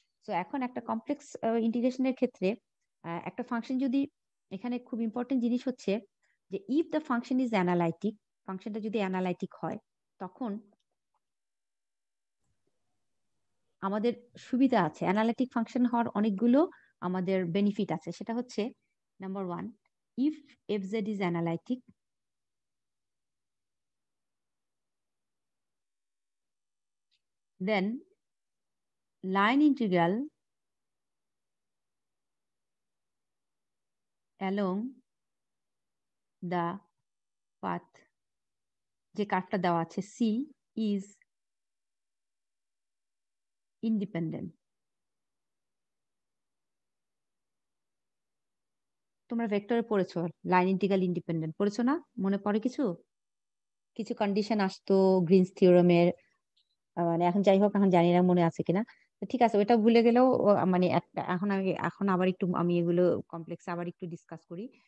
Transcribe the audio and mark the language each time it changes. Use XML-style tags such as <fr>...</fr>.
<bn>So এখন একটা complex ইন্টিগ্রেশনের ক্ষেত্রে একটা ফাংশন যদি, এখানে খুব ইম্পর্টেন্ট জিনিস হচ্ছে যে</bn> <en>if the function is analytic,</en> <bn>ফাংশনটা যদি অ্যানালাইটিক হয় তখন আমাদের সুবিধা আছে। অ্যানালিটিক ফাংশন হওয়ার অনেকগুলো আমাদের বেনিফিট আছে, সেটা হচ্ছে number 1,</bn> <en>if fz is analytic, then line integral along the path,</en> <bn>যে কার্ভটা দেওয়া আছে</bn> <en>c, is independent.</en> <bn>তোমরা ভেক্টরে পড়েছো লাইন ইন্টিগ্রাল ইন্ডিপেন্ডেন্ট, পড়েছো না? মনে পড়ে কিছু কিছু কন্ডিশন আসতো গ্রিনস থিওরেমের, মানে এখন যাই হোক, এখন জানি না মনে আছে কিনা। তো ঠিক আছে, ওটা ভুলে গেলেও মানে একটা এখন আবার একটু আমি এগুলো কমপ্লেক্স আবার একটু ডিসকাস করি।</bn>